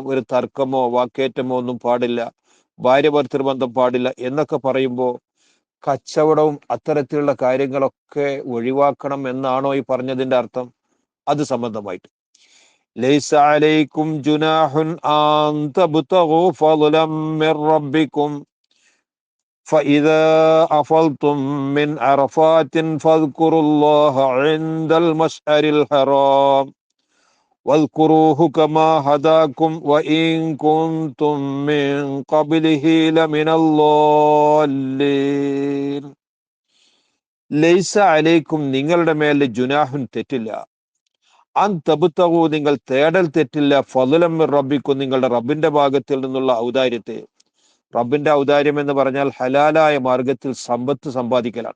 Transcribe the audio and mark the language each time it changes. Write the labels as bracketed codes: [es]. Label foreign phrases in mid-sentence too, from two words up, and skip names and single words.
[ml] ഒരു തർക്കമോ വാക്കേറ്റമോ ഒന്നും പാടില്ല, ഭാര്യ ഭർത്തൃബന്ധം പാടില്ല എന്നൊക്കെ പറയുമ്പോൾ കച്ചവടവും അത്തരത്തിലുള്ള കാര്യങ്ങളൊക്കെ ഒഴിവാക്കണം എന്നാണോ ഈ പറഞ്ഞതിന്റെ അർത്ഥം? അത് സംബന്ധമായിട്ട് [ar] ليس عليكم جناح أن تبتغوا فضلا من ربكم فإذا أفضتم من عرفات فاذكروا الله عند المشعر الحرام واذكروه كما هداكم وإن كنتم من قبله لمن الضالين. ليس عليكم, [ml] നിങ്ങളുടെ മേൽ ജുനാഹുൻ, തെറ്റില്ല. [ar] أن تبتغوا, [ml] നിങ്ങൾ തേടൽ തെറ്റില്ല. [ar] فضلا من ربكم, [ml] നിങ്ങളുടെ റബ്ബിന്റെ ഭാഗത്തിൽ നിന്നുള്ള ഔദാര്യത്തെ. റബ്ബിന്റെ ഔദാര്യം എന്ന് പറഞ്ഞാൽ ഹലാലായ മാർഗത്തിൽ സമ്പത്ത് സമ്പാദിക്കലാണ്.